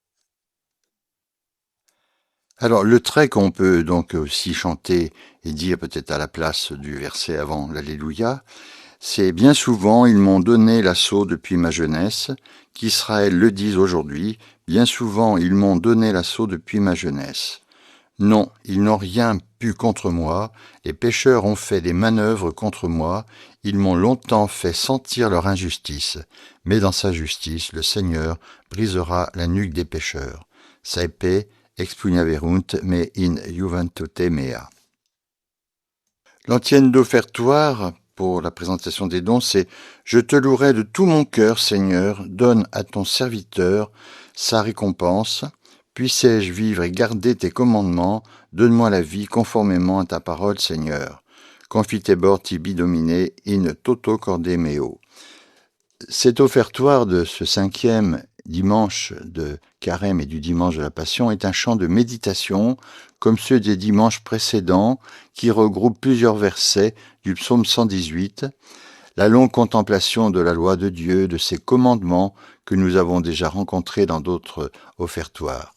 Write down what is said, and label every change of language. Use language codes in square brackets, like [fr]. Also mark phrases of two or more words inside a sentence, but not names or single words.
[fr] Alors, le trait qu'on peut donc aussi chanter et dire peut-être à la place du verset avant l'Alléluia, c'est bien souvent ils m'ont donné l'assaut depuis ma jeunesse, qu'Israël le dise aujourd'hui, bien souvent ils m'ont donné l'assaut depuis ma jeunesse. Non, ils n'ont rien pu contre moi, les pécheurs ont fait des manœuvres contre moi, ils m'ont longtemps fait sentir leur injustice, mais dans sa justice, le Seigneur brisera la nuque des pécheurs. [la] Saepe expugnaverunt me in juventute mea. [fr] L'antienne d'offertoire pour la présentation des dons, c'est « Je te louerai de tout mon cœur, Seigneur, donne à ton serviteur sa récompense. Puissé-je vivre et garder tes commandements, donne-moi la vie conformément à ta parole, Seigneur. [la] Confitebor tibi domine in toto corde meo. [fr] » Cet offertoire de ce 5e dimanche de Carême et du dimanche de la Passion est un chant de méditation, comme ceux des dimanches précédents, qui regroupe plusieurs versets du psaume 118, la longue contemplation de la loi de Dieu, de ses commandements que nous avons déjà rencontrés dans d'autres offertoires.